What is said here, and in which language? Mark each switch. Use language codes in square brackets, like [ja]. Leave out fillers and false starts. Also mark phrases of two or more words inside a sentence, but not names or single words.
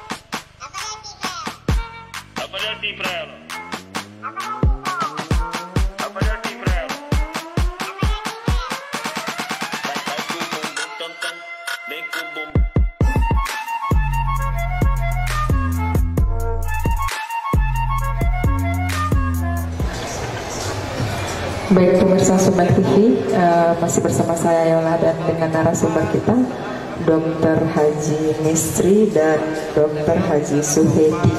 [pt] Vai fazer assim pra ela. Vai fazer assim pra ela. Vai com o bumbum, tam tam, vem com o bumbum. [id] Baik pemirsa Sumber TV, masih bersama saya Yola dan dengan narasumber kita Dr. Haji Mistri dan Dr. Haji Suhedi.